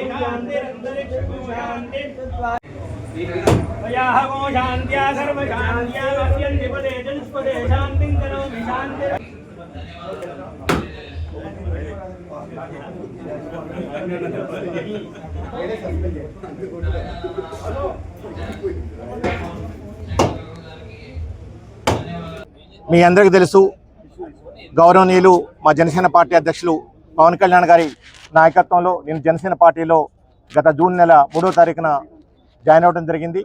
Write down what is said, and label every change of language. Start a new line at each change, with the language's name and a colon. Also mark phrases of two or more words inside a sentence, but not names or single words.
Sanskrit: शान्तिरन्तरिक्षको शान्ति वयाहगो शान्त्या सर्वशान्त्या नश्यन्ति पदे चतुष्पदे शान्तिं करोमि शान्ति
Telugu: మీ అందరికీ తెలుసు గౌరవనీయులు మా జనసేన పార్టీ అధ్యక్షులు పవన్ కళ్యాణ్ గారి నాయకత్వంలో నేను జనసేన పార్టీలో గత జూన్ నెల 3వ తారీఖున జాయిన్ అవ్వడం జరిగింది.